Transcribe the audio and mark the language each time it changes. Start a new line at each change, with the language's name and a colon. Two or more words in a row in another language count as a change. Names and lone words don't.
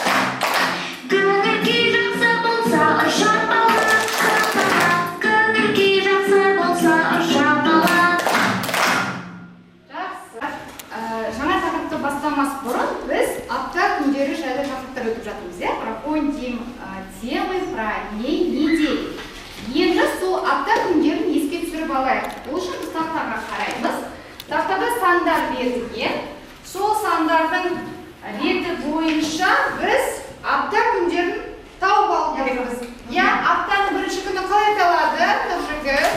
Kazakh: Көңіл күй жақсы болса шапалақ, шапалақ. Көңіл күй жақсы болса шапалақ. Жақсы. Жаңа тақырыпты бастамас бұрын біз апта күндері жайлы тақырыптар өтіп жатырмыз.
Russian: Проходим темы про дней недели.
Kazakh: Енді сол апта күндерін еске түсіріп алайық. Ол үшін біз тақтаға қараймыз. Тақтада сандар берілген. Сол сандардың реті бойынша біз апта күндерін тауып алу керекпіз. Аптаның бірінші күні қалай аталады, Нұржігіт?